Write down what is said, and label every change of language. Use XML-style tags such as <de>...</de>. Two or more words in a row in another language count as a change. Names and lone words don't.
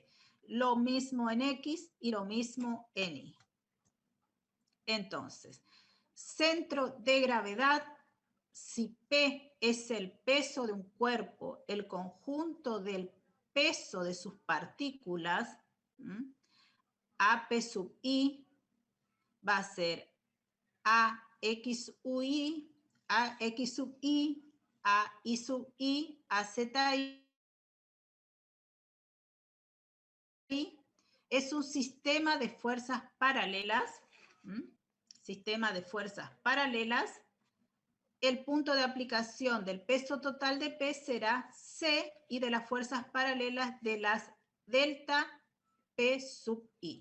<es>Lo mismo en X y lo mismo en Y. Entonces, centro de gravedad, si P es el peso de un cuerpo, el conjunto del peso de sus partículas, AP sub I va a ser AX sub I, AX sub I, AI sub I, AZI. Es un sistema de fuerzas paralelas. Sistema de fuerzas paralelas. El punto de aplicación del peso total de P será C y de las fuerzas paralelas de las delta P sub I.</es>